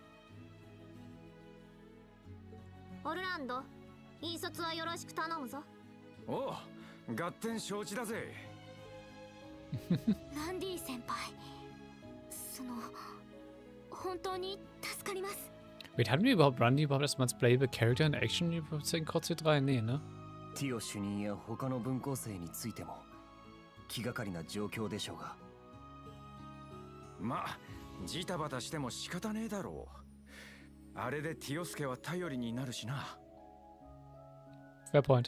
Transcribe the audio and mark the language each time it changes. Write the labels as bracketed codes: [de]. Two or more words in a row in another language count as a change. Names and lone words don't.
[ja] オルランド、引率はよろしく頼むぞ。おう、合点承知だぜ。ランディ先輩、本当に助かります。 [en] Wait, [de] hatten wir überhaupt Randy überhaupt erstmal als [en] playable Character in Action [de] in Cold Steel 3? Nee, ne? [ja] ティオ主任や他の分校生についても気がかりな状況でしょうが。まあジタバタしても仕方ねえだろう。あれでティオスケは頼りになるしな。 [en] Fair point.